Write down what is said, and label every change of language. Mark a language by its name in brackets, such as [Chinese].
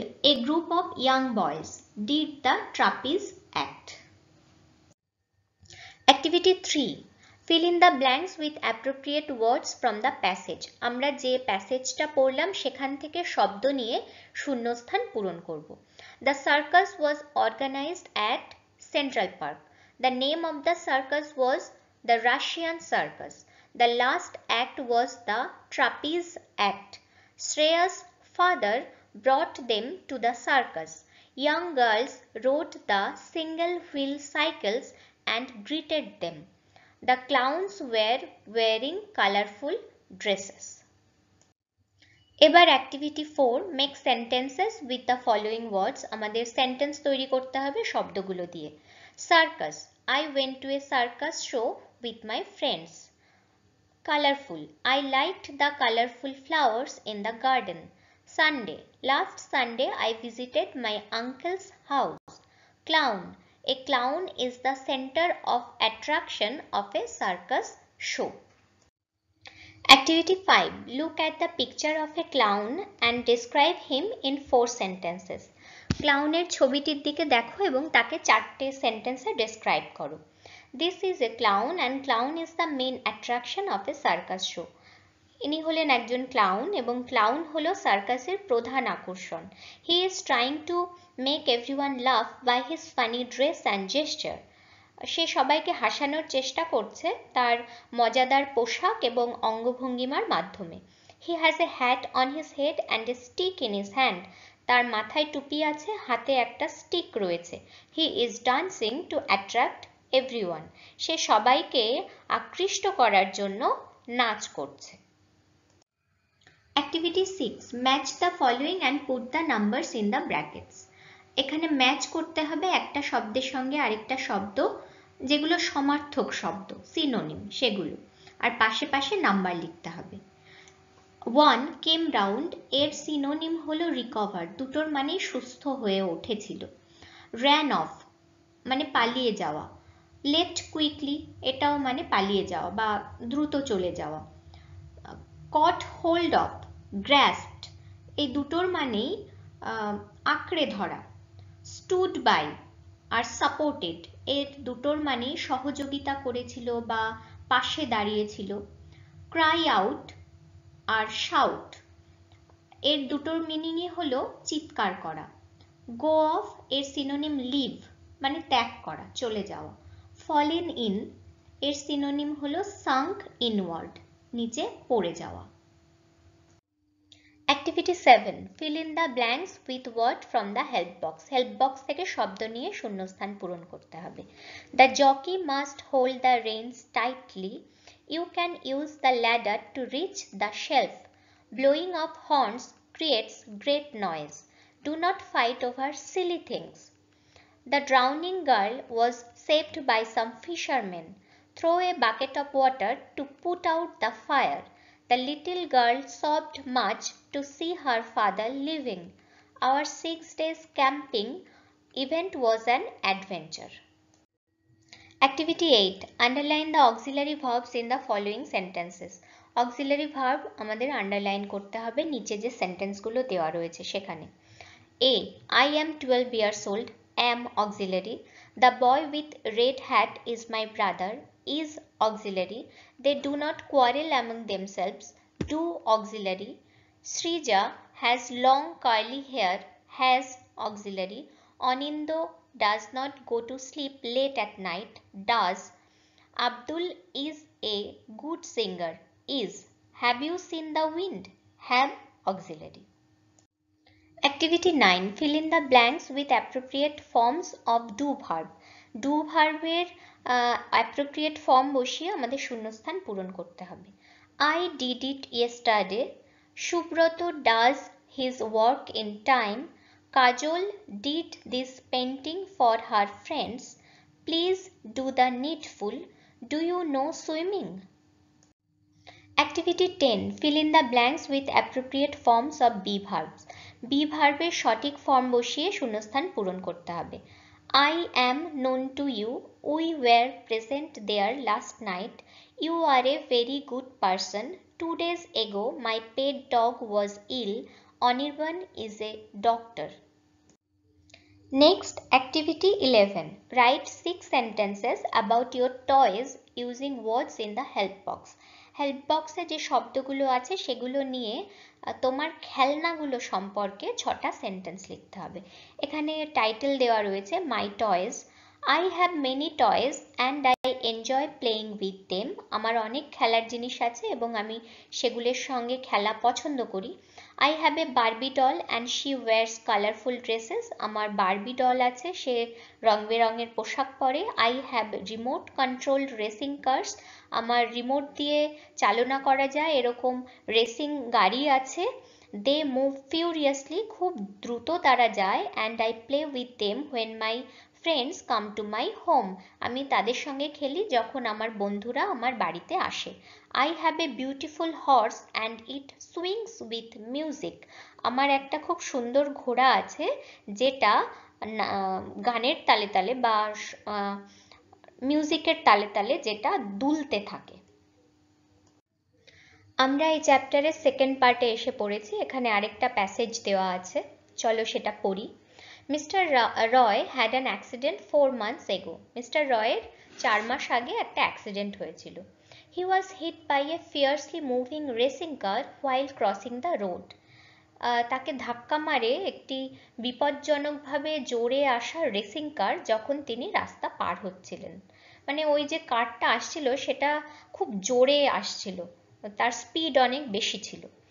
[English] A group of young boys did the trapeze act. Activity 3. Fill in the blanks with appropriate words from the passage. [Bangla] আমরা যে প্যাসেজটা পড়লাম সেখান থেকে শব্দ নিয়ে শূন্যস্থান পূরণ করব। [English] The circus was organized at Central Park. The name of the circus was the Russian Circus. The last act was the trapeze act. Shreya's father brought them to the circus. Young girls rode the single-wheel cycles and greeted them. The clowns were wearing colorful dresses. এবার activity 4, make sentences with the following words. [Bangla] আমাদের sentence তৈরি করতে হবে শব্দগুলো দিয়ে। [English] Circus, I went to a circus show with my friends. Colourful, I liked the colourful flowers in the garden. Sunday, last Sunday I visited my uncle's house. Clown, a clown is the center of attraction of a circus show. Activity 5. Look at the picture of a clown and describe him in 4 sentences. [Bangla] ক্লাউনের ছবিটির দিকে দেখো এবং তাকে 4টে সেন্টেন্সে describe করো। [English] This is a clown and clown is the main attraction of a circus show. [Bangla] ইনি হলেন একজন ক্লাউন এবং ক্লাউন হলো সার্কাসের প্রধান আকর্ষণ। [English] He is trying to make everyone laugh by his funny dress and gesture. [Bangla] সে সবাইকে হাসানোর চেষ্টা করছে তার মজাদার পোশাক এবং অঙ্গভঙ্গিমার মাধ্যমে। [English] He has a hat on his head and a stick in his hand. [Bangla] তার মাথায় টুপি আছে, হাতে একটা স্টিক রয়েছে। [English] He is dancing to attract everyone. [Bangla] সে সবাইকে আকৃষ্ট করার জন্য নাচ করছে। [English] Activity 6. Match the following and put the numbers in the brackets. [Bangla] এখানে ম্যাচ করতে হবে একটা শব্দের সঙ্গে আরেকটা শব্দ, যেগুলো সমার্থক শব্দ, সিনোনিম সেগুলো, আর পাশে পাশে নাম্বার লিখতে হবে। 1 came round, এর সিনোনিম হলো recover, দুটোর মানে সুস্থ হয়ে উঠেছিল। ran off মানে পালিয়ে যাওয়া। left quickly এটাও মানে পালিয়ে যাওয়া বা দ্রুত চলে যাওয়া। caught hold of, grasped এই দুটোর মানেই আঁকড়ে ধরা। stood by আর supported এর দুটোর মানে সহযোগিতা করেছিল বা পাশে দাঁড়িয়েছিল। cry out আর shout এর দুটোর মিনিংই হলো চিৎকার করা। go off এর সিনোনিম leave মানে ত্যাগ করা, চলে যাওয়া। fallen in এর সিনোনিম হলো sunk inward নিচে পড়ে যাওয়া। [English] Activity 7. Fill in the blanks with word from the help box. [Bangla] Help box থেকে শব্দ নিয়ে শূন্যস্থান পূরণ করতে হবে। [English] The jockey must hold the reins tightly. You can use the ladder to reach the shelf. Blowing of horns creates great noise. Do not fight over silly things. The drowning girl was saved by some fishermen. Throw a bucket of water to put out the fire. The little girl sobbed much to see her father leaving. Our 6 days camping event was an adventure. Activity 8. Underline the auxiliary verbs in the following sentences. [Bangla] Auxiliary verb আমাদের underline করতে হবে নিচে যে সেন্টেন্সগুলো দেওয়া রয়েছে সেখানে। [English] A. I am 12 years old. Am auxiliary. The boy with red hat is my brother. Is auxiliary. They do not quarrel among themselves. Do auxiliary. Srija has long curly hair. Has auxiliary. Anindo does not go to sleep late at night. Does. Abdul is a good singer. Is. Have you seen the wind? Have auxiliary. Activity 9. Fill in the blanks with appropriate forms of do verb. [Bangla] Do verb এর appropriate form বসিয়ে আমাদের শূন্যস্থান পূরণ করতে হবে। [English] I did it yesterday. Subroto does his work in time. Kajol did this painting for her friends. Please do the needful. Do you know swimming? Activity 10. Fill in the blanks with appropriate forms of be verbs. [Bangla] Be ভার্বের সঠিক form বসিয়ে শূন্যস্থান পূরণ করতে হবে। [English] I am known to you. We were present there last night. You are a very good person. 2 days ago my pet dog was ill. Anirban is a doctor. Next, activity 11. Write 6 sentences about your toys using words in the help box. [Bangla] Help বক্সে যে শব্দগুলো আছে সেগুলো নিয়ে তোমার খেলনাগুলো সম্পর্কে 6টা সেন্টেন্স লিখতে হবে। এখানে টাইটেল দেওয়া রয়েছে [English] My toys. I have many toys and I enjoy playing with them. [Bangla] আমার অনেক খেলার জিনিস আছে এবং আমি সেগুলোর সঙ্গে খেলা পছন্দ করি। [English] I have a Barbie doll and she wears colorful dresses. [Bangla] আমার বারবি ডল আছে, সে রং বেরঙের পোশাক পরে। [English] I have remote controlled racing cars. [Bangla] আমার রিমোট দিয়ে চালনা করা যায় এরকম রেসিং গাড়ি আছে। [English] They move furiously. [Bangla] খুব দ্রুত তারা যায়। [English] And I play with them when my friends come to my home. [Bangla] আমি তাদের সঙ্গে খেলি যখন আমার বন্ধুরা আমার বাড়িতে আসে। [English] I have a beautiful horse and it swings with music. [Bangla] আমার একটা খুব সুন্দর ঘোড়া আছে যেটা গানের তালে তালে বা মিউজিকের তালে তালে যেটা দুলতে থাকে। আমরা এই চ্যাপ্টারের সেকেন্ড পার্টে এসে পড়েছি। এখানে আরেকটা প্যাসেজ দেওয়া আছে, চলো সেটা পড়ি। [English] Mister Roy had an accident 4 months ago. [Bangla] Mister রয়ের 4 মাস আগে একটা অ্যাক্সিডেন্ট হয়েছিল। [English] He was hit by a fiercely moving racing car while crossing the road. [Bangla] তাকে ধাক্কা মারে একটি বিপজ্জনকভাবে জোরে আসা রেসিং কার যখন তিনি রাস্তা পার হচ্ছিলেন। মানে ওই যে কারটা আসছিল সেটা খুব জোরে আসছিল, তার স্পিড অনেক বেশি ছিল।